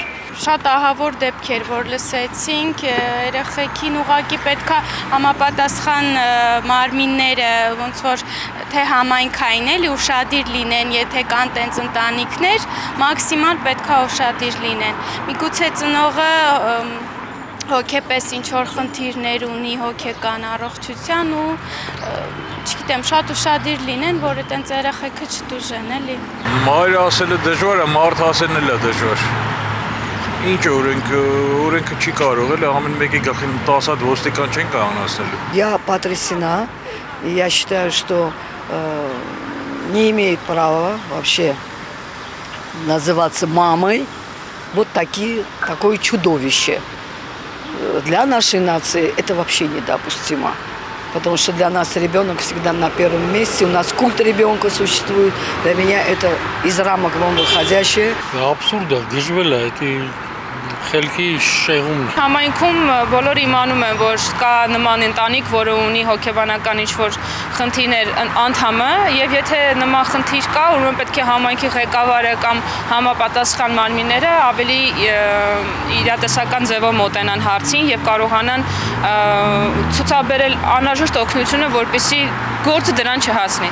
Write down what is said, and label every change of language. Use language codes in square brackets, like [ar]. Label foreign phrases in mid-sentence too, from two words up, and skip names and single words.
[hy] Շատ ահավոր դեպքեր, որ լսեցինք, երեխեքին ուղղակի պետք է համապատասխան մարմինները ոնց որ թե համայնքային էլի ուշադիր լինեն, եթե կան տենց ընտանիքներ, մաքսիմալ պետք է ուշադիր լինեն։ Միգուցե ծնողը հոգեպես ինչ-որ խնդիրներ ունի հոգեկան առողջության ու չգիտեմ, շատ ուշադիր լինեն, որ այտենց երեխեքը չտուժեն, էլի։ Մայրը ասելը դժվար է, մարդ ասելն էլ է դժվար։ Ինչ օրենքը չի կարող, էլի ամեն մեկի գլխին 10 հատ ոստիկան չեն կարող ասելու։ [ru] Я потрясена. Я считаю, что не имеет права вообще называться мамой вот такое чудовище. Для нашей нации это вообще недопустимо. Потому что для нас ребенок всегда на первом месте. У нас культ ребенка существует. Для меня это из рамок вон выходящее. Абсурдно, [hy] դժվել է, это խելքի շեղումն է։ Համայնքում բոլորը իմանում են, որ կա նման ընտանիք, որը ունի հոգեբանական ինչ-որ խնդիրներ անդամը, եւ եթե նման խնդիր կա, ուրեմն պետք է համայնքի ղեկավարը կամ համապատասխան մարմինները ավելի իրատեսական ձևով մոտենան հարցին եւ կարողանան ցուցաբերել անհրաժեշտ օգնությունը, որպեսզի գործը դրան չհասնի։